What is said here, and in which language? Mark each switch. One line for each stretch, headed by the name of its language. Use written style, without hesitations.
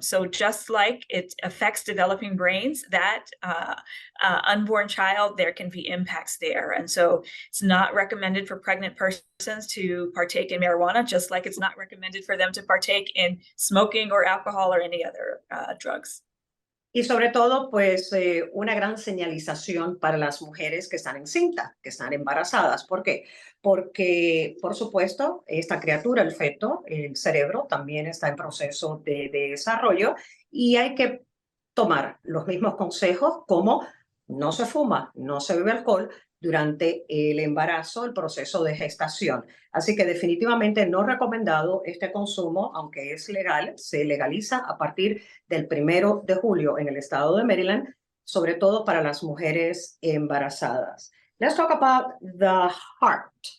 English: So just like it affects developing brains, that unborn child, there can be impacts there. And so it's not recommended for pregnant persons to partake in marijuana, just like it's not recommended for them to partake in smoking or alcohol or any other drugs.
Spanish: Y sobre todo, pues, una gran señalización para las mujeres que están encintas, que están embarazadas. ¿Por qué? Porque, por supuesto, esta criatura, el feto, el cerebro, también está en proceso de desarrollo y hay que tomar los mismos consejos como no se fuma, no se bebe alcohol durante el embarazo, el proceso de gestación. Así que definitivamente no recomendado este consumo, aunque es legal, se legaliza a partir del 1 de julio en el estado de Maryland, sobre todo para las mujeres embarazadas.
English: Let's talk about the heart.